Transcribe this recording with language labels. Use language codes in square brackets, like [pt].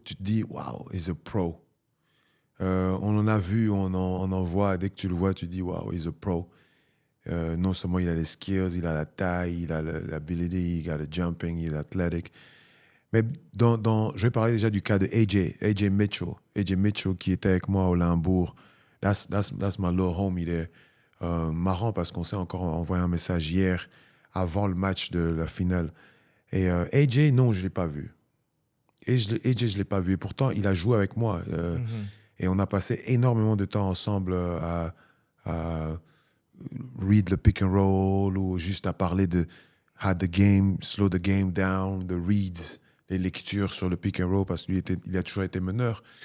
[fr] Tu te dis, [en] wow, he's a pro. [fr] On en a vu, on en voit. Dès que tu le vois, tu te dis, [en] wow, he's a pro. [fr] Non seulement il a les skills, il a la taille, il a l'ability, il a le jumping, il est athlétique. Mais je vais parler déjà du cas de AJ Mitchell. AJ Mitchell qui était avec moi au Limbourg. [en] That's my little homie there. [fr] Marrant parce qu'on s'est encore envoyé un message hier avant le match de la finale. Et AJ, non, je ne l'ai pas vu. AJ, je ne l'ai pas vu. Et pourtant, il a joué avec moi. Et on a passé énormément de temps ensemble à [en] read [fr] le pick and roll ou juste à parler de [en] how the game, slow the game down, the reads, [fr] les lectures sur le pick and roll parce qu'il il a toujours été meneur.